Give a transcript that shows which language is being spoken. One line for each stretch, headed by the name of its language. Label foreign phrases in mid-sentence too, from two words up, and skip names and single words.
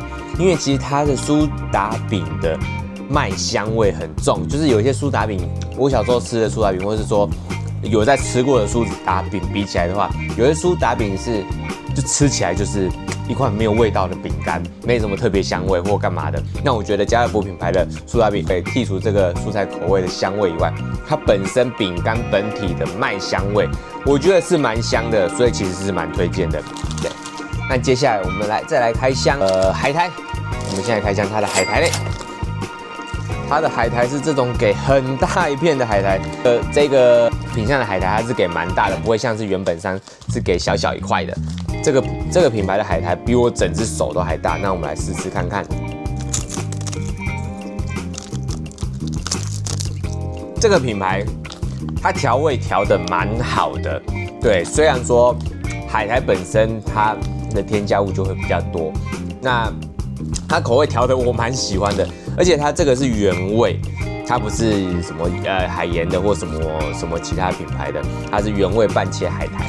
Chinese: 因為其實它的蘇打餅的麥香味很重，就是有一些蘇打餅，我小時候吃的蘇打餅，或是說有在吃過的蘇打餅比起來的話，有些蘇打餅是就吃起來就是一塊沒有味道的餅乾，沒什麼特別香味或幹嘛的。那我覺得家樂福品牌的蘇打餅可以剔除這個蔬菜口味的香味以外，它本身餅乾本體的麥香味，我覺得是蠻香的，所以其實是蠻推薦的。對，那接下來我們再來開箱海苔。我們現在開箱它的海苔類，它的海苔是這種給很大一片的海苔，這個品項的海苔它是給蠻大的，不會像是原本上是給小小一塊的。這個品牌的海苔比我整隻手都還大，那我們來試試看看。這個品牌它調味調得蠻好的，對，雖然說海苔本身它的添加物就會比較多，那它口味調的我蠻喜歡的，而且它這個是原味，它不是什麼海鹽的或什麼其他品牌的，它是原味半切海苔。